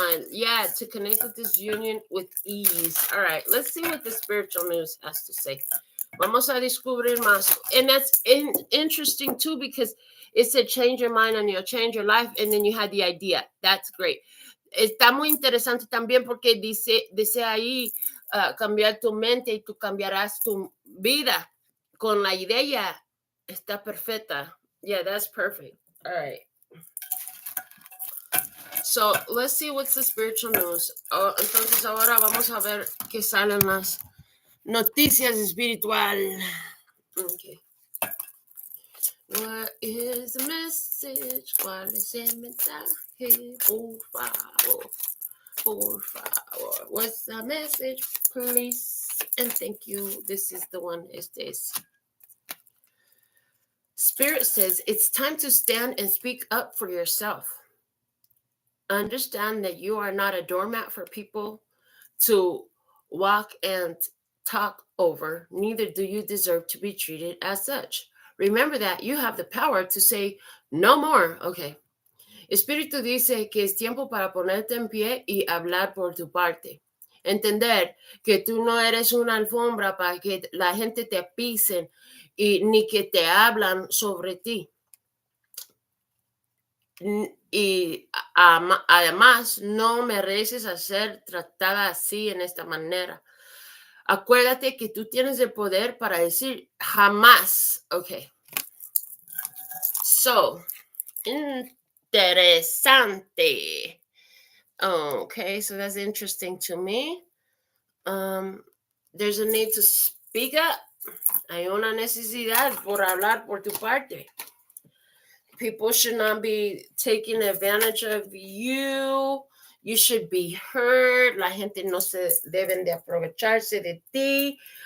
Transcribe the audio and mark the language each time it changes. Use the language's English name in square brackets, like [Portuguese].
[English] Yeah, to connect with this union with ease. All right, let's see what the spiritual news has to say. [Spanish] Vamos a descubrir más. [English] And that's interesting too, because it said change your mind and you'll change your life, and then you had the idea. That's great. [Spanish] Está muy interesante también porque dice ahí cambiar tu mente y tú cambiarás tu vida con la idea. Está perfecta. [English] Yeah, that's perfect. All right. So, let's see what's the spiritual news. [Spanish] Entonces, ahora vamos a ver qué salen las noticias espiritual. [English] Okay. What is the message? [Spanish] ¿Cuál es el mensaje? Por favor. Por favor. [English] What's the message, please? And thank you. This is the one. Spirit says it's time to stand and speak up for yourself. Understand that you are not a doormat for people to walk and talk over. Neither do you deserve to be treated as such. Remember that you have the power to say no more. Okay. [Spanish] Espíritu dice que es tiempo para ponerte en pie y hablar por tu parte. Entender que tú no eres una alfombra para que la gente te pisen y ni que te hablan sobre ti. Y además no mereces ser tratada así en esta manera. Acuérdate que tú tienes el poder para decir jamás. [English] Okay. So, interesante. Okay, so that's interesting to me. There's a need to speak up. [Spanish] Hay una necesidad por hablar por tu parte. [English] People should not be taking advantage of you. You should be heard. [Spanish] La gente no se deben de aprovecharse de ti.